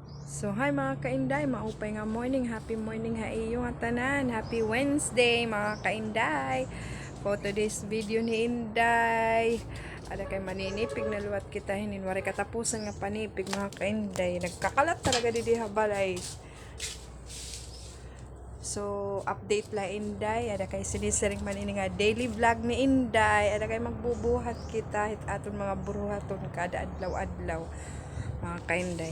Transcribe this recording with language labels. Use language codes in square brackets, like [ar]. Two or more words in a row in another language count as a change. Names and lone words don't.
[war] So, hi mga kainday, maupay nga morning, [en] happy morning [war] ha iyo nga tanan, [en] happy Wednesday [war] mga kainday. [en] For today's video [war] ni Inday, ada kay maninipig na luwat kita hinin, wari katapusan nga panipig mga kainday, nagkakalat talaga didi habalay. So, update la Inday, ada kay sinisiring manini nga [en] daily vlog [war] ni Inday, ada kay magbubuhat kita hit aton mga buruhaton kada adlaw-adlaw mga kainday.